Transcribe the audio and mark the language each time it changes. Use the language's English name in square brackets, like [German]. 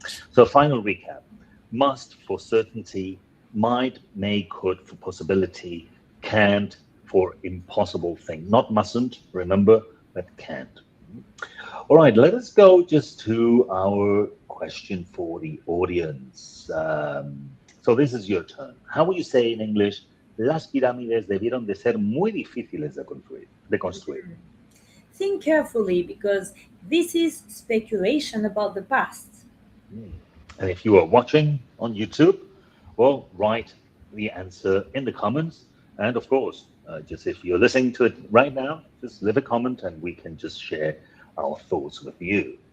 [English] So final recap: must for certainty, might, may, could for possibility, can't for impossible thing. Not mustn't, remember, but can't. All right, let us go just to our question for the audience. So this is your turn. How will you say in English, [Spanish] las pirámides debieron de ser muy difíciles de construir? [English] Think carefully because this is speculation about the past. And if you are watching on YouTube, well, write the answer in the comments. And of course, just if you're listening to it right now, just leave a comment and we can just share our thoughts with you.